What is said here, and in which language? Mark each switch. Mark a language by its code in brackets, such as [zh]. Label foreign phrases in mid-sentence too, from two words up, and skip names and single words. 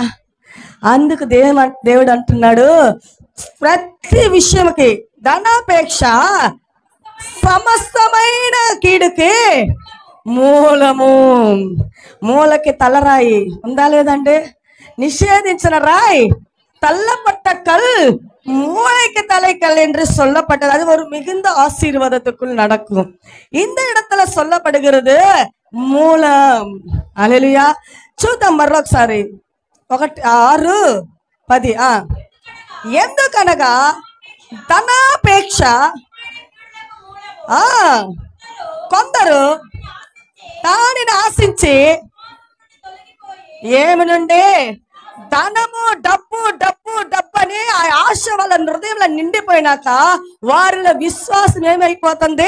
[te] అందుకు దేవుడు అంటున్నాడు, ప్రతి విషయంకి ధనాపేక్ష సమస్తమైన కీడుకి మూలము. మూలకి తలరాయి ఉందా లేదండి? నిషేధించిన రాయి [ta] தள்ளப்பட்டக்கல் மூளைக்கு தலைக்கல் என்று சொல்லப்பட்டது. அது ஒரு மிகுந்த ஆசீர்வாதத்துக்குள் நடக்கும். இந்த இடத்துல சொல்லப்படுகிறது [te] మూలం. హల్లెలూయా. చూద్దాం మరొకసారి 1:6-10. ఎందుకనగా ధనాపేక్ష కొందరు దానిని ఆశించి ఏమి నుండి ధనము డబ్బు డబ్బు డబ్బు అని ఆ ఆశ వాళ్ళ హృదయంలో నిండిపోయినాక వారిలో విశ్వాసం ఏమైపోతుంది?